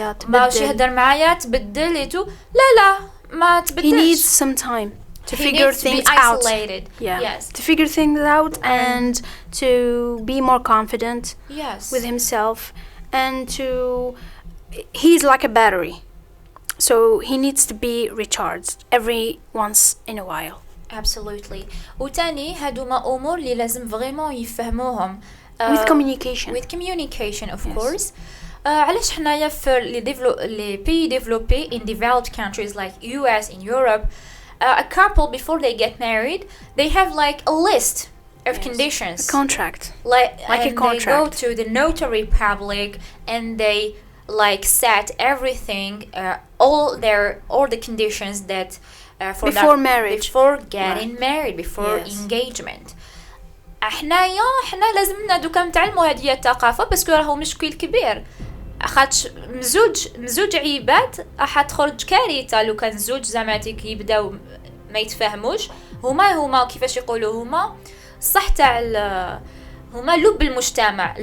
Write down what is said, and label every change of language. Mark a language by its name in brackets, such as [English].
[Arabic] ماشي يهدر معايا تبدل ايتو لا ما تبدلش. [English] He needs some time to figure things out. Yeah. Yes. To figure things out and to be more confident. Yes. With himself, and he's like a battery. So he needs to be recharged every once in a while. Absolutely. [Arabic] وتاني هادوما امور اللي لازم فريمون يفهموهم. [English] With communication. With communication, of course. [Arabic] علاش حنايا في [French] les pays développés [English] in developed countries like US, in Europe, a couple before they get married, they have like a list of conditions. A contract. Like a contract. They go to the notary public and they like set everything, all the conditions that before marriage, before getting married, before engagement. [Arabic] حنا لازمنا دوكا نتعلموا هذه الثقافه باسكو راهو مشكل كبير. خاطش مزوج عيبات راح تخرج كارثه لو كان زوج زعماتك يبداو ما يتفاهموش. هما كيفاش يقولوا هما صح تاع هما لب المجتمع.